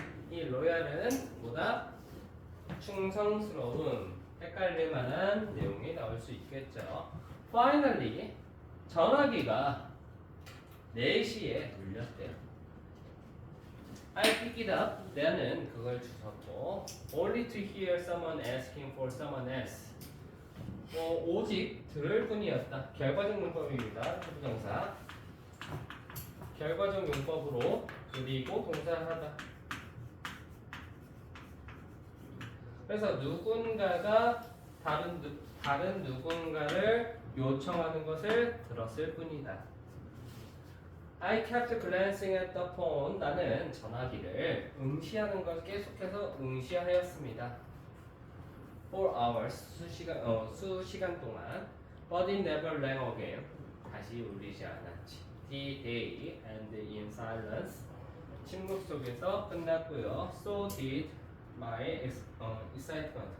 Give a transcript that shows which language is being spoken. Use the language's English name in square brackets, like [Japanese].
[Korean] 이 로얄은 뭐다? 충성스러운. 헷갈릴 만한 내용이 나올 수 있겠죠. Finally, 전화기가 4시에 울렸대요. [English] I picked it up. [Korean] 나는 그걸 주웠고 [English] only to hear someone asking for someone else. [Korean] 오직 들을 뿐이었다. 결과적 문법입니다. 부정사. 결과적 문법으로 그리고 동사를 하다. 그래서 누군가가 다른 누군가를 요청하는 것을 들었을 뿐이다. [English] I kept glancing at the phone. [Korean] 나는 전화기를 응시하는 것을 계속해서 응시하였습니다. [English] For hours. [Korean] 수시간 동안. [English] But it never rang again. [Korean] 다시 울리지 않았지. [English] The day and in silence. [Korean] 침묵 속에서 끝났고요. [English] So did my excitement.